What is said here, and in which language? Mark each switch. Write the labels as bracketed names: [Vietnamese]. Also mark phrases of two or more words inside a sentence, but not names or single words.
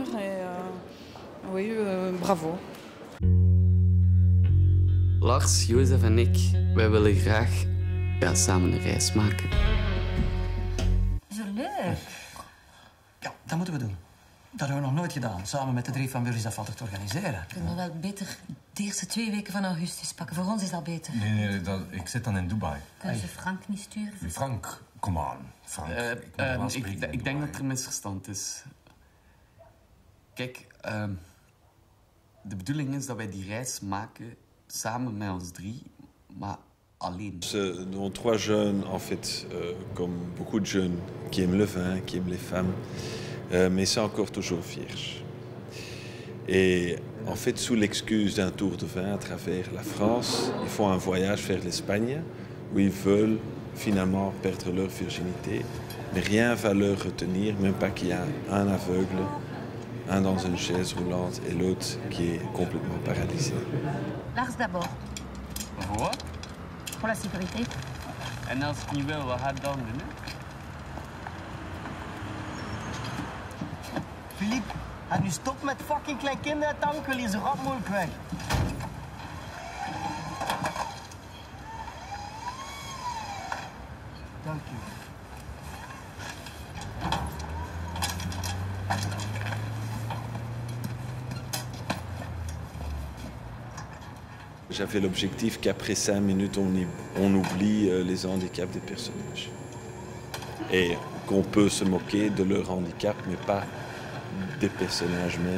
[French] Et oui, bravo. [Dutch] Lars, Jozef en ik, wij willen graag samen een reis maken. Zo leuk. Ja, dat moeten we doen. Dat hebben we nog nooit gedaan, samen met de 3 van Burgers Afvallig te organiseren. Kunnen we wel beter de eerste 2 weken van augustus pakken. Voor ons is dat beter. Nee, ik zit dan in Dubai. Kunnen ze Frank niet sturen? Frank, kom aan. Frank, Ik denk dat er een misverstand is. Kijk, de bedoeling is dat wij die reis maken samen met ons 3, maar alleen. [French] Nous avons 3 jeunes, en fait, comme beaucoup de jeunes, qui aiment le vin, qui aiment les femmes, mais c'est encore toujours vierge. Et en fait, sous l'excuse d'un tour de vin à travers la France, ils font un voyage vers l'Espagne, où ils veulent finalement perdre leur virginité, mais rien va leur retenir, même pas qu'il y a un aveugle, un dans une chaise roulante et l'autre qui est complètement paralysé. Lars d'abord. [Dutch] Voor? [French] Pour la sécurité. [Dutch] En als het niet wil, wat gaat dan doen? Philippe, en nu stop met fucking klein kinderen tank, wil je zo rap mogelijk weg. Dank u. [French] J'avais l'objectif qu'après 5 minutes, on oublie les handicaps des personnages. Et qu'on peut se moquer de leur handicap, mais pas des personnages même.